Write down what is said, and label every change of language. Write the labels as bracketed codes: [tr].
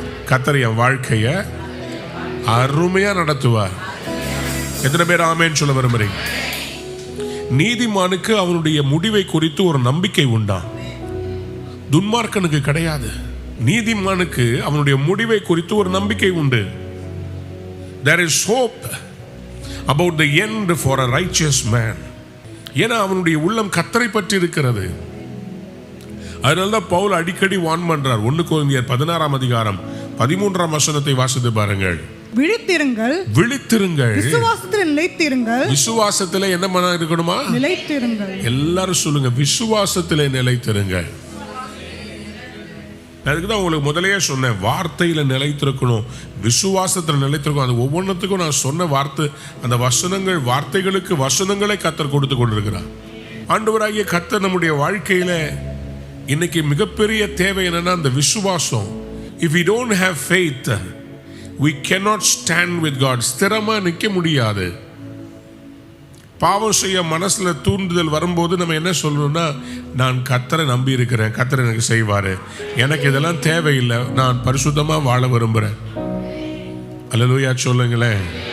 [ta] கர்த்தர் என் வாழ்க்கைய அருமையா நடத்துவார். எத்தனை பேர் ஆமென் சொல்ல விரும்புறீங்க? நீதிமானுக்கு அவனுடைய முடிவை குறித்து ஒரு நம்பிக்கை உண்டா? துன்மார்க்கனுக்கு கிடையாது. நீதிமானுக்கு அவனுடைய முடிவை குறித்து ஒரு நம்பிக்கை உண்டு. [en] There is hope about the end for a righteous man. [ta] ஏன்னா அவனுடைய உள்ளம் கர்த்தரை பற்றி இருக்கிறது. அதனால்தான் பவுல் அடிக்கடி வான் பண்றார். 1 கொரிந்தியர் 16:13 வசனத்தை வாசித்து பாருங்கள். விழித்திருங்கள், விழித்திருங்கள், விசுவாசத்தில் நிலைத்திருங்கள். விசுவாசத்தில் என்ன பண்ண இருக்கணுமா? நிலைத்திருங்கள். எல்லாரும் சொல்லுங்க, விசுவாசத்தில் நிலைத்திருங்கள். அதுக்கு தான் உங்களுக்கு முதலையே சொன்னேன், வார்த்தையில நிலைத்திருக்கணும், விசுவாசத்தில் நிலைத்திருக்கணும். அது ஒவ்வொன்றுத்துக்கும் நான் சொன்ன வார்த்தை, அந்த வசனங்கள், வார்த்தைகளுக்கு வசனங்களை கர்த்தர் கொடுத்து கொண்டிருக்கிறார். ஆண்டவராகிய கர்த்தர் நம்முடைய வாழ்க்கையில இன்னைக்கு மிகப்பெரிய தேவை என்னன்னா, அந்த விசுவாசம். [en] If we don't have faith, we cannot stand with God. [ta] ஸ்திரமா நிற்க முடியாது. பாவம் செய்ய மனசுல தூண்டுதல் வரும்போது நம்ம என்ன சொல்லணும்னா, நான் கர்த்தரை நம்பி இருக்கிறேன், கர்த்தர் எனக்கு செய்வாரு, எனக்கு இதெல்லாம் தேவையில்லை, நான் பரிசுத்தமா வாழ விரும்புறேன். அல்லேலூயா சொல்லுங்களேன்.